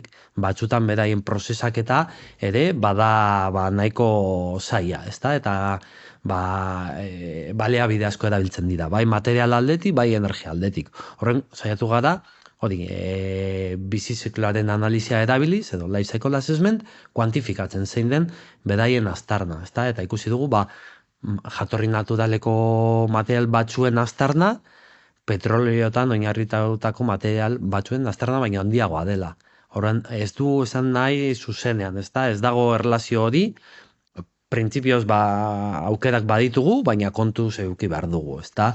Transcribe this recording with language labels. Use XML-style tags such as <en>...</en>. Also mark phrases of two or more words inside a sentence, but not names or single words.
<eu>Batzutan beraien prozesaketa ere bada nahiko zaila, ezta? Eta baliabide asko erabiltzen dira, bai material aldetik, bai energia aldetik. Horren saiatu gara, hori, bizizikloaren analizia erabiliz, edo</eu> <en>life cycle assessment,</en> <eu>kuantifikatzen zein den beraien aztarna, ezta? Eta ikusi dugu, jatorri naturaleko material batzuen aztarna, petrolioetan oinarritutako material batzuen aztarna baina handiagoa dela. Horren, ez du esan nahi zuzenean, ezta? Ez dago erlazio hori, printzipioz aukerak baditugu, baina kontuz eduki behar dugu, ezta?</eu>